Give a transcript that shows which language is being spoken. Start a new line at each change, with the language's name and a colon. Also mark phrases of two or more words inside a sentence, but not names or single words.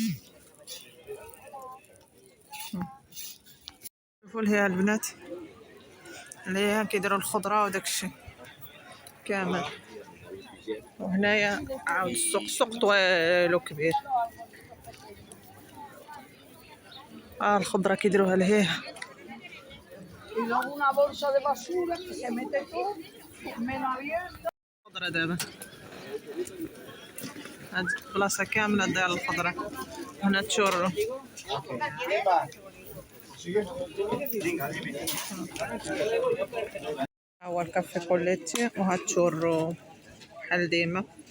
Arabic: شوفوا لهي البنات اللي هي كيديروا الخضرة وداك الشيء كامل. وهنايا عاود السوق طويل وكبير. الخضرة كيديروها لهيها.
Spanish: Y luego una bolsa de basura que se mete todo, menos abierta.
Arabic: الخضرة دابا هاد البلاصة كاملة ديال الخضرة. هنا تشورو. ها هو الكافي كوليتي وها تشورو بحال ديما.